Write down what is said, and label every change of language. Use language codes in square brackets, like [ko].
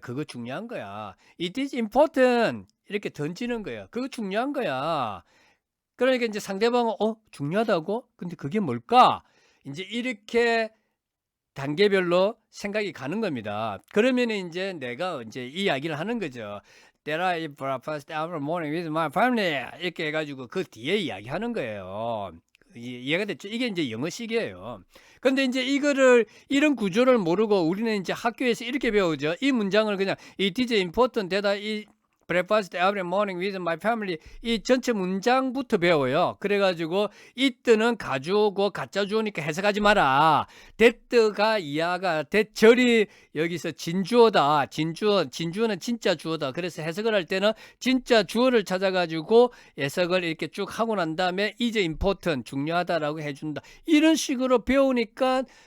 [ko] 그거 중요한 거야. [en] It is important. [ko] 이렇게 던지는 거예요. 그거 중요한 거야. 그러니까 이제 상대방은 중요하다고? 근데 그게 뭘까? 이제 이렇게 단계별로 생각이 가는 겁니다. 그러면 이제 내가 이제 이 이야기를 하는 거죠. [en] That I eat breakfast every morning with my family. [ko] 이렇게 해가지고 그 뒤에 이야기하는 거예요. 이해가 됐죠? 이게 이제 영어식이에요. 근데 이제 이런 구조를 모르고 우리는 이제 학교에서 이렇게 배우죠. 이 문장을 그냥 [en] It is important that I eat breakfast every morning with my family [ko] 이 전체 문장부터 배워요. 그래가지고 it는 가주어고 가짜 주어니까 해석하지 마라. that가 이하가 that절이 여기서 진주어다. 진주어는 진짜 주어다. 그래서 해석을 할 때는 진짜 주어를 찾아가지고 해석을 이렇게 쭉 하고 난 다음에 [en] is important [ko] 중요하다라고 해준다. 이런 식으로 배우니까